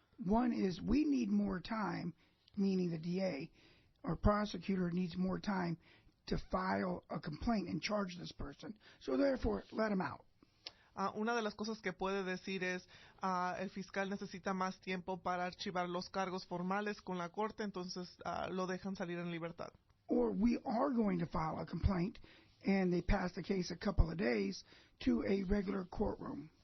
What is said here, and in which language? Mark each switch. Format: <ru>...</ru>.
<en>One is we need more time, meaning the DA or prosecutor needs more time to file a complaint and charge this person. So therefore, let him out.</en> <es>Una de las cosas que puede decir es, el fiscal necesita más tiempo para archivar los cargos formales con la corte, entonces lo dejan salir en libertad.</es> <en>Or we are going to file a complaint, and they pass the case a couple of days to a regular courtroom.</en>